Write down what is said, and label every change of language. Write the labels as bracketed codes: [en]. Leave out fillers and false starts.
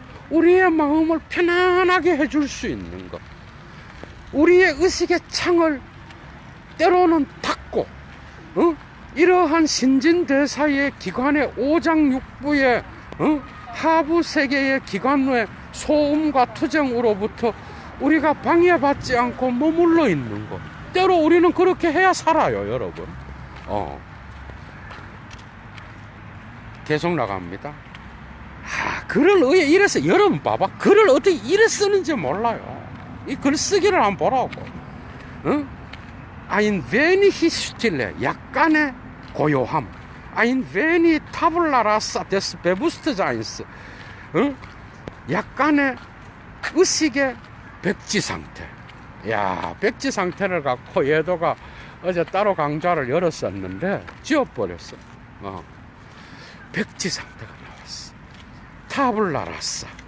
[ko] 우리의 마음을 편안하게 해줄 수 있는 것, 우리의 의식의 창을 때로는 닫고, 이러한 신진대사의 기관의 오장육부의 하부 세계의 기관의 소음과 투쟁으로부터 우리가 방해받지 않고 머물러 있는 것, 때로 우리는 그렇게 해야 살아요, 여러분. 계속 나갑니다. 글을 왜 이래서, 여러분 봐봐, 글을 어떻게 이래 쓰는지 몰라요. 이 글 쓰기를 한번 보라고. [de] Ein wenig Stille, [ko] 약간의 고요함. [de] Ein wenig Tabula Rasa des Bewusstseins. [ko] 약간의 의식의 백지 상태. 야, 백지 상태를 갖고 예도가 어제 따로 강좌를 열었었는데 지워버렸어. 백지 상태가 나왔어. 타블라 라사.